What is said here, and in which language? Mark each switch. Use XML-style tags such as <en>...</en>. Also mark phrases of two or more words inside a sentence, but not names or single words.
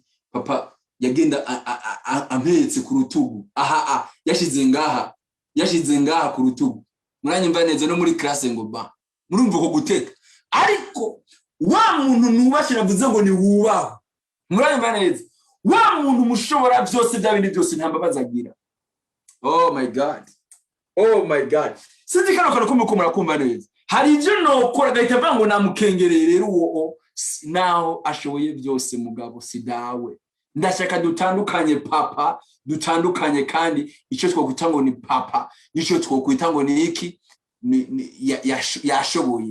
<rn>Papa yagenda ampetse ku rutugu, yashize ngaha ku rutugu. Muranyumva neza? No muri classe ngo ba murumva ko guteka. Ariko wa muntu nubashira mvuze ngo ni wubaho. Muranyumva neza? Wa muntu mushobora byose byabindi byose ntambabaza agira.</rn> <en>Oh my god,</en> <rn>sinzi kano ko murakumva neza. Hari ibyo nokora gahita vango namukengereye rero uwo naho ashoboye byose mugabo si dawe. Ndashaka dutandukanye papa, dutandukanye kandi icyo twokwita ngo ni papa, icyo twokwita ngo ni iki, yashoboye.</rn>